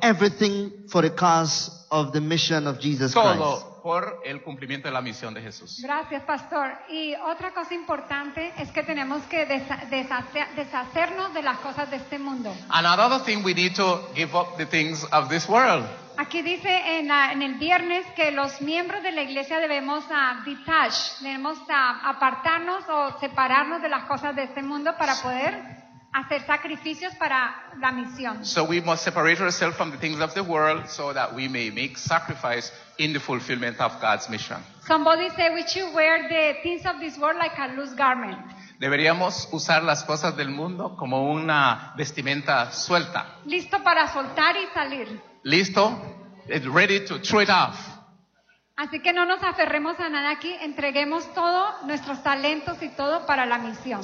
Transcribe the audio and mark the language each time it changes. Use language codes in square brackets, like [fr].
[en] Everything for the cause of the mission of Jesus [es] todo [en] Christ. [es] Todo por el cumplimiento de la misión de Jesús. Gracias, pastor. Y otra cosa importante es que tenemos que deshacernos de las cosas de este mundo. [en] Another thing, we need to give up the things of this world. [es] Aquí dice en el viernes que los miembros de la iglesia debemos [en] detach, [es] debemos apartarnos o separarnos de las cosas de este mundo para poder hacer sacrificios para la misión. [en] So we must separate ourselves from the things of the world so that we may make sacrifice in the fulfillment of God's mission. Somebody said we should wear the things of this world like a loose garment. [es] Deberíamos usar las cosas del mundo como una vestimenta suelta. Listo para soltar y salir. Listo, [en] ready to throw it off. [es] Así que no nos aferremos a nada aquí, entreguemos todo, nuestros talentos y todo para la misión.